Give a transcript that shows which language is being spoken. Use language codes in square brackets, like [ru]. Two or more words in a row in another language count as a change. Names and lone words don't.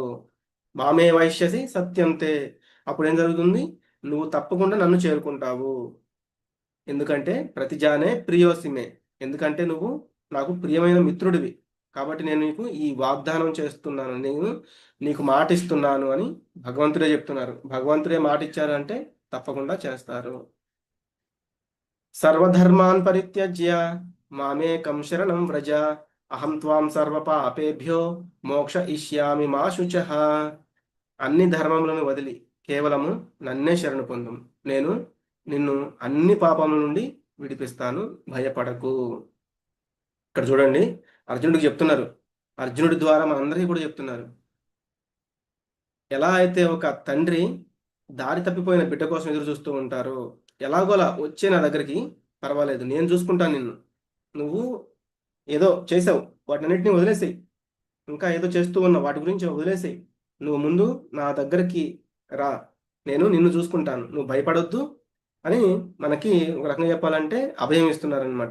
[sa] మామే వైశ్యసి సత్యంతే, [te] అప్పుడు ఏం జరుగుతుంది, నువ్వు తప్పకుండా నన్ను చేరుకుంటావు. ఎందుకంటే [sa] ప్రతిజానే ప్రియోసిమే, [te] ఎందుకంటే నువ్వు నాకు ప్రియమైన మిత్రుడివి కాబట్టి నేను నీకు ఈ వాగ్దానం చేస్తున్నాను, నేను నీకు మాట ఇస్తున్నాను అని భగవంతుడే చెప్తున్నారు. భగవంతుడే మాట ఇచ్చారు అంటే తప్పకుండా చేస్తారు. [sa] సర్వధర్మాన్ పరిత్యజ్య మామేకం శరణం వ్రజ అహం త్వాం సర్వపాపేభ్యో మోక్ష ఇష్యామి మా శుచః. [te] అన్ని ధర్మములను వదిలి కేవలము నన్నే శరణు పొందు. నేను నిన్ను అన్ని పాపముల నుండి విడిపిస్తాను, భయపడకు. ఇక్కడ చూడండి, అర్జునుడికి చెప్తున్నారు. అర్జునుడి ద్వారా మనందరికీ కూడా చెప్తున్నారు. ఎలా అయితే ఒక తండ్రి దారి తప్పిపోయిన బిడ్డ కోసం ఎదురు చూస్తూ ఉంటారో, ఎలాగోలా వచ్చే నా దగ్గరికి, పర్వాలేదు నేను చూసుకుంటాను నిన్ను, నువ్వు ఏదో చేసావు వాటినన్నింటినీ వదిలేసేయి, ఇంకా ఏదో చేస్తూ ఉన్నావు వాటి గురించి వదిలేసేయి, నువ్వు ముందు నా దగ్గరికి రా, నేను నిన్ను చూసుకుంటాను, నువ్వు భయపడొద్దు అని మనకి ఒక రకంగా చెప్పాలంటే అభయం ఇస్తున్నారనమాట.